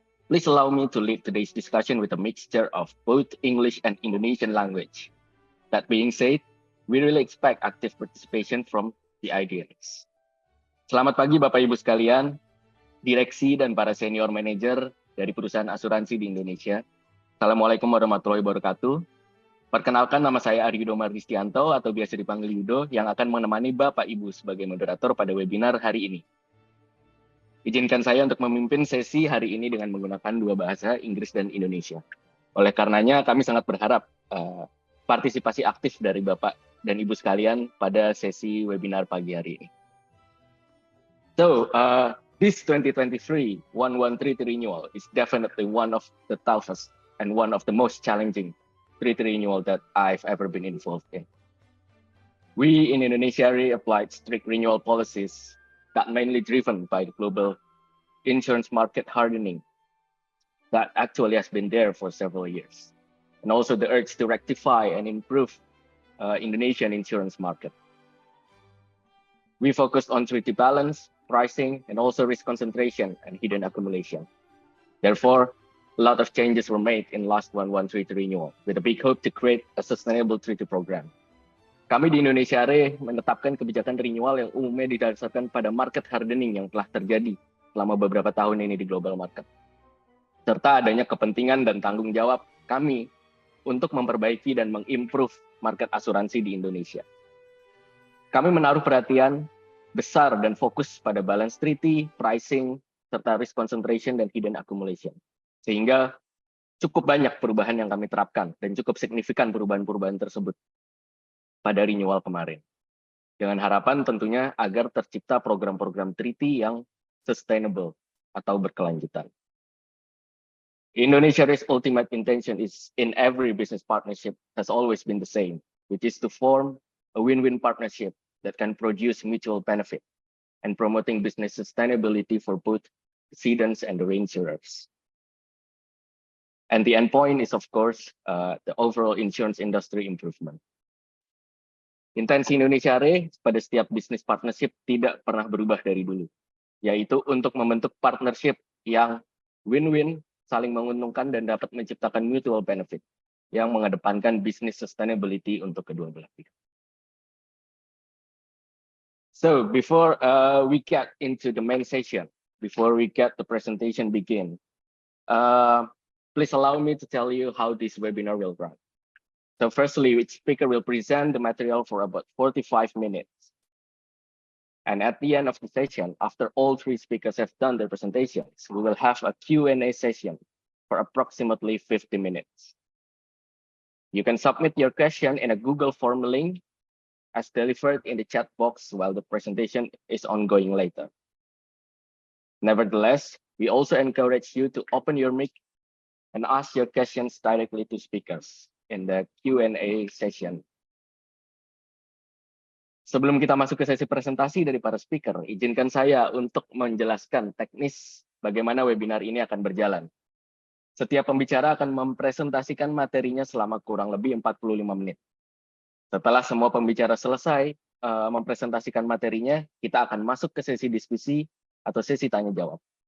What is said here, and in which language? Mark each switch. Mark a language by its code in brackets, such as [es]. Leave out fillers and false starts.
[en] Please allow me to lead today's discussion with a mixture of both English and Indonesian language. That being said, we really expect active participation from the audience. [id] Selamat pagi Bapak Ibu sekalian, direksi dan para senior manager dari perusahaan asuransi di Indonesia. Assalamualaikum warahmatullahi wabarakatuh. Perkenalkan, nama saya Aryudo Mardistianto atau biasa dipanggil Yudo yang akan menemani Bapak Ibu sebagai moderator pada webinar hari ini. Izinkan saya untuk memimpin sesi hari ini dengan menggunakan dua bahasa, Inggris dan Indonesia. Oleh karenanya kami sangat berharap partisipasi aktif dari Bapak dan Ibu sekalian pada sesi webinar pagi hari ini. [en] So, this 2023 treaty renewal is definitely one of the toughest and one of the most challenging treaty renewal that I've ever been involved in. We in Indonesia Re applied strict renewal policies that mainly driven by the global insurance market hardening that actually has been there for several years, and also the urge to rectify and improve Indonesian insurance market. We focused on treaty balance, pricing, and also risk concentration and hidden accumulation. Therefore, a lot of changes were made in last treaty renewal with a big hope to create a sustainable treaty program. [id] Kami di Indonesia Re menetapkan kebijakan renewal yang umumnya didasarkan pada market hardening yang telah terjadi selama beberapa tahun ini di global market, serta adanya kepentingan dan tanggung jawab kami untuk memperbaiki dan mengimprove market asuransi di Indonesia. Kami menaruh perhatian besar dan fokus pada balance treaty, pricing, serta risk concentration dan hidden accumulation. Sehingga cukup banyak perubahan yang kami terapkan dan cukup signifikan perubahan-perubahan tersebut pada renewal kemarin. Dengan harapan tentunya agar tercipta program-program treaty yang sustainable atau berkelanjutan. [en] Indonesia's ultimate intention is in every business partnership has always been the same, which is to form a win-win partnership that can produce mutual benefit and promoting business sustainability for both cedents and the reinsurers. And the end point is, of course, the overall insurance industry improvement. [id] Intensi Indonesia Re pada setiap bisnis partnership tidak pernah berubah dari dulu, yaitu untuk membentuk partnership yang win-win, saling menguntungkan dan dapat menciptakan mutual benefit yang mengedepankan business sustainability untuk kedua belah pihak. [en] So before we get into the main session, before we get the presentation begin, please allow me to tell you how this webinar will run. So firstly, each speaker will present the material for about 45 minutes. And at the end of the session, after all three speakers have done their presentations, we will have a Q&A session for approximately 50 minutes. You can submit your question in a Google form link as delivered in the chat box while the presentation is ongoing later. Nevertheless, we also encourage you to open your mic and ask your questions directly to speakers in the Q&A session. [id] Sebelum kita masuk ke sesi presentasi dari para speaker, izinkan saya untuk menjelaskan teknis bagaimana webinar ini akan berjalan. Setiap pembicara akan mempresentasikan materinya selama kurang lebih 45 menit. Setelah semua pembicara selesai mempresentasikan materinya, kita akan masuk ke sesi diskusi atau sesi tanya-jawab.